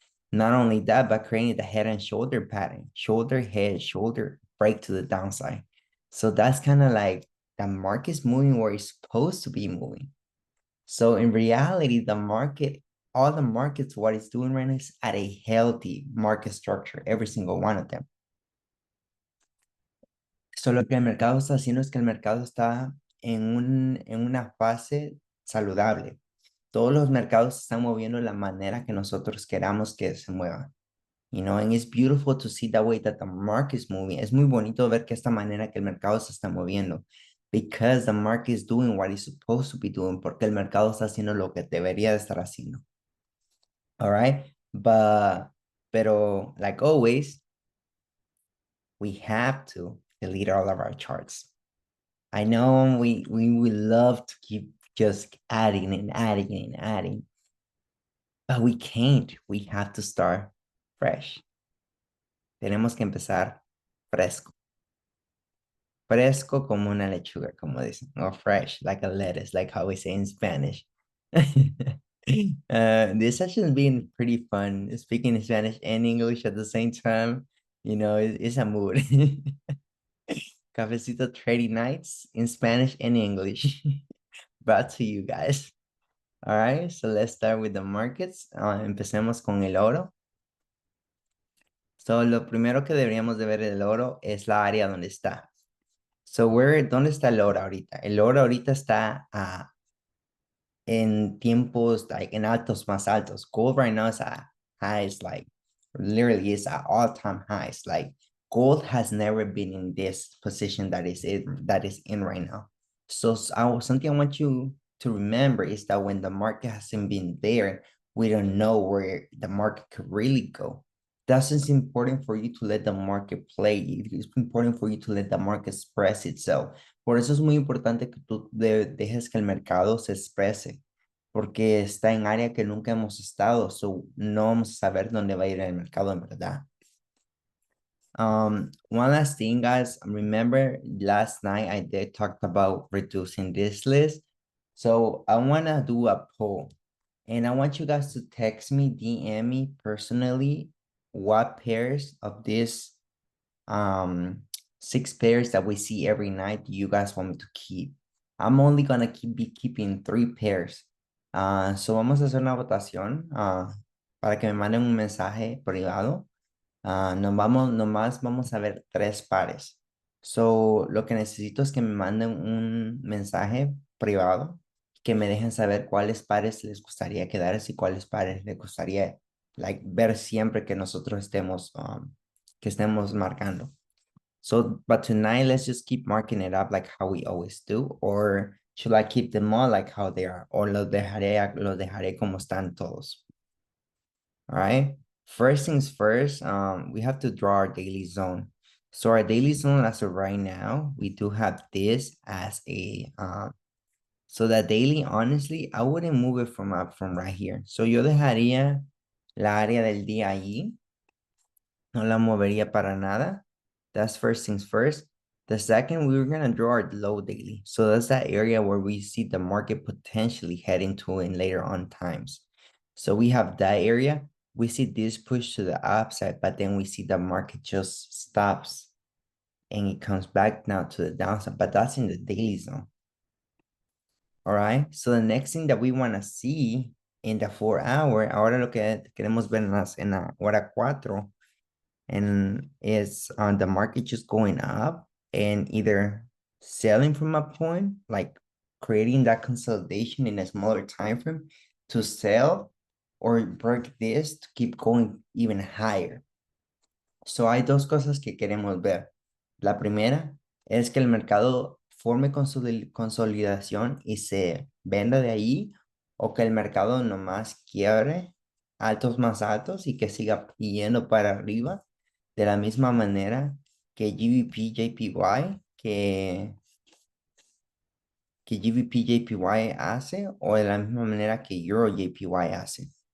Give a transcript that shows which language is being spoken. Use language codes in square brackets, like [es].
[en] Not only that, but creating the head and shoulder pattern, shoulder, head, shoulder, break to the downside. So that's kind of like the market's moving where it's supposed to be moving. So in reality, all the markets, what it's doing right now is at a healthy market structure, every single one of them. [es] So lo que el mercado está haciendo es que el mercado está en una fase saludable. Todos los mercados se están moviendo de la manera que nosotros queramos que se muevan. [en] And it's beautiful to see the way that the market is moving. [es] Es muy bonito ver que esta manera que el mercado se está moviendo, [en] because the market is doing what it's supposed to be doing, [es] porque el mercado está haciendo lo que debería de estar haciendo. [en] All right, [es] pero [en] like always, we have to delete all of our charts. I know we would love to keep just adding and adding and adding, but we can't. We have to start fresh. [es] Tenemos que empezar fresco. Fresco como una lechuga, como dicen, [en] or fresh, like a lettuce, like how we say in Spanish. This session has been pretty fun, speaking Spanish and English at the same time. It's a mood. Cafecito trading nights in Spanish and English. Brought to you guys. All right, so let's start with the markets. [es] Empecemos con el oro. So, lo primero que deberíamos de ver el oro es la área donde está. So, ¿dónde está el oro ahorita? El oro ahorita está en tiempos, like, en altos más altos. [en] Gold right now is at highs, like, literally is at all-time highs. Like, gold has never been in this position that is in right now. So, something I want you to remember is that when the market hasn't been there, we don't know where the market could really go. That's just important for you to let the market play. It's important for you to let the market express itself. [es] Por eso es muy importante que tú dejes que el mercado se exprese, porque está en área que nunca hemos estado, so no vamos a saber dónde va a ir el mercado en verdad. [en] One last thing, guys. Remember last night I did talk about reducing this list. So I want to do a poll, and I want you guys to text me, DM me personally, what pairs of this 6 pairs that we see every night do you guys want me to keep. I'm only gonna be keeping 3 pairs. [es] So vamos a hacer una votación para que me manden un mensaje privado. Nomás vamos a ver 3 pares. So lo que necesito es que me manden un mensaje privado, que me dejen saber cuáles pares les gustaría quedarse y cuáles pares les gustaría ver siempre que nosotros que estemos marcando. [en] So, but tonight, let's just keep marking it up like how we always do, or should I keep them all like how they are, or [es] los dejaré como están todos? [en] All right. First things first, we have to draw our daily zone. So our daily zone as of right now, we do have this as a so that daily, honestly, I wouldn't move it from right here. [es] So yo dejaría la área del día allí. No la movería para nada. [en] That's first things first. The second, we were going to draw our low daily. So that's that area where we see the market potentially heading to in later on times. So we have that area. We see this push to the upside, but then we see the market just stops and it comes back now to the downside, but that's in the daily zone. All right. So the next thing that we want to see in the 4 hour, [es] ahora lo que queremos ver en la hora 4, [en] and is the market just going up and either selling from a point, like creating that consolidation in a smaller time frame to sell, or break this to keep going even higher. [es] So hay dos cosas que queremos ver. La primera es que el mercado forme consolidación y se venda de ahí, o que el mercado nomás quiebre altos más altos y que siga yendo para arriba de la misma manera que GBP JPY, que GBP JPY hace, o de la misma manera que Euro JPY hace.